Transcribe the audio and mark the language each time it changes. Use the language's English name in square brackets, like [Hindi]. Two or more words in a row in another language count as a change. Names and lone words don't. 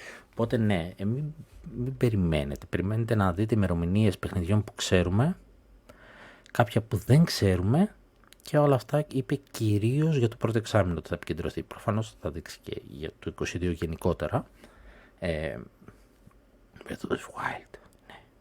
[Greek] Οπότε ναι, μην περιμένετε. Περιμένετε να δείτε ημερομηνίες παιχνιδιών που ξέρουμε, κάποια που δεν ξέρουμε, και όλα αυτά είπε κυρίως για το πρώτο εξάμηνο ότι θα επικεντρωθεί. Προφανώς θα δείξει και για το 22 γενικότερα. Breath of the Wild. Ναι.